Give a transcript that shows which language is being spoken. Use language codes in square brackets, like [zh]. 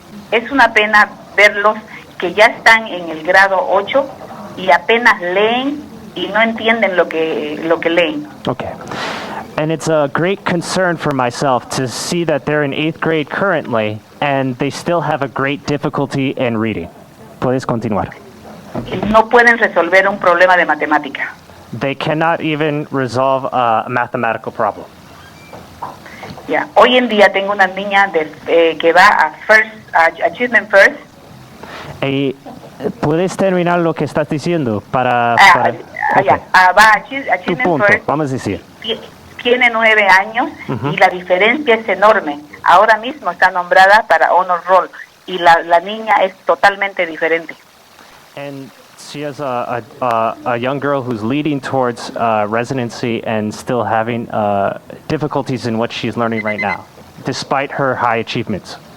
[es] Es una pena verlos que ya están en el grado 8 y apenas leen y no entienden lo que leen. [en] Okay. And it's a great concern for myself to see that they're in 8th grade currently and they still have a great difficulty in reading. [es] Puedes continuar. No pueden resolver un problema de matemática. [en] They cannot even resolve a mathematical problem. Yeah. [es] Hoy en día tengo una niña que va a Achievement First. ¿Puedes terminar lo que estás diciendo para okay. Va a Achievement tu punto, First. vamos a decir. Tiene 9 años y la diferencia es enorme. Ahora mismo está nombrada para Honor Roll y la niña es totalmente diferente. [en] And she has a young girl who's leading towards residency and still having difficulties in what she's learning right now, despite her high achievements.